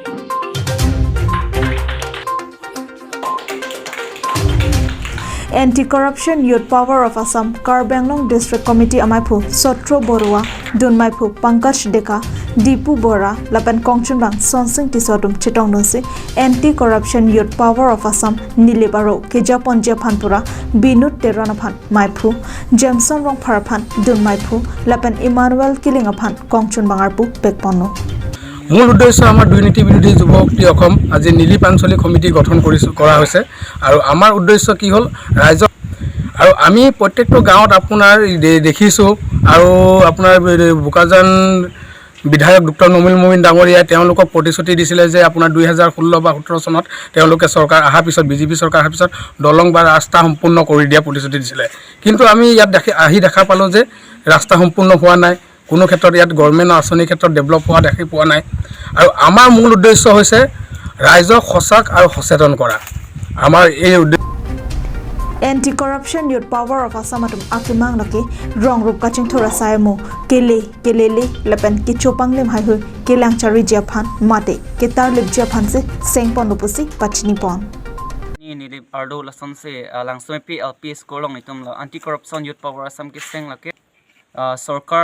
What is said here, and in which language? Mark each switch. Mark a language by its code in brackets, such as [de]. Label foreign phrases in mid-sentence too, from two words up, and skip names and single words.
[mjw] Anti-Corruption Youth Power of Assam Karbenglong District Committee Amaipu Sotro Borua Dunmaipu Pankaj Deka Dipu Bora Lapan Kongchunbang Sonsing Tisodum Chitongnosi Anti-Corruption Youth Power of Assam Nilibaro Kijapon Japanpura Binut Teranaphan Maipu Jameson Rongpharaphan Dunmaipu Lapan Emmanuel Killing Aphan Kongchunbangarpu Pekpono [as] মূল উদ্দেশ্য আমাৰ দুৰ্নীতি বিৰোধী যুৱশক্তি অসম আজি নীলিপ আঞ্চলিক সমিতি গঠন কৰা হৈছে আৰু আমাৰ উদ্দেশ্য কি হ'ল ৰাইজ আৰু আমি প্ৰত্যেকটো গাঁৱত আপোনাৰ দেখিছোঁ আৰু আপোনাৰ বোকাজান বিধায়ক ডক্টৰ নমিল মমিন ডাঙৰীয়াই তেওঁলোকক প্ৰতিশ্ৰুতি দিছিলে যে আপোনাৰ 2016 বা 17 চনত তেওঁলোকে চৰকাৰ অহাৰ পিছত বিজেপি চৰকাৰ অহাৰ পিছত দলং বা ৰাস্তা সম্পূৰ্ণ কৰি দিয়া প্ৰতিশ্ৰুতি দিছিলে কিন্তু আমি ইয়াত দেখা পালোঁ যে ৰাস্তা সম্পূৰ্ণ হোৱা নাই কোনো ক্ষেত্ৰত ইয়াত গভৰ্ণমেণ্টৰ আঁচনিৰ ক্ষেত্ৰত ডেভেলপ হোৱা দেখি পোৱা নাই আৰু আমাৰ মূল উদ্দেশ্য হৈছে ৰাইজক সজাগ আৰু সচেতন কৰা আমাৰ এই [mjw] Anti Corruption Youth Power of Assam atum akimang laki rong rup kaching thora saimu kelele lepen kichopang lem hai hu kelang chari japhan mate ketar lip japhan se sengpon upusi pachni pon ni lip ardo lason se langsung PLP skolong itum la Anti Corruption Youth Power Assam ki seng laki sarkar